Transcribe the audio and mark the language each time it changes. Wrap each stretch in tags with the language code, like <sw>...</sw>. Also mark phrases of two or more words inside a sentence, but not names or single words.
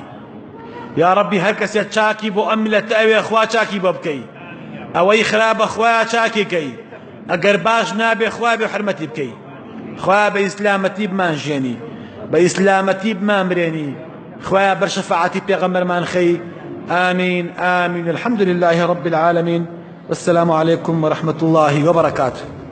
<ckb>یا ربی هەر کەسێ چاکی بۆ ئەم میلەتە ئەوێ خوا چاکی بۆ بکەی، ئەوەی خراپە خوایە چاکی کەی، ئەگەر باش نابێ خوا بێ حرمەتی بکەی، خوا بە ئیسلامەتی بمانژێنی، بە ئیسلامەتی بمامرێنی، خوایە بەر شەفاعەتی پێغەمبەرمان خەی.</ckb> <ar>آمين آمين. الحمد لله رب العالمين والسلام عليكم ورحمة الله وبركاته.</ar>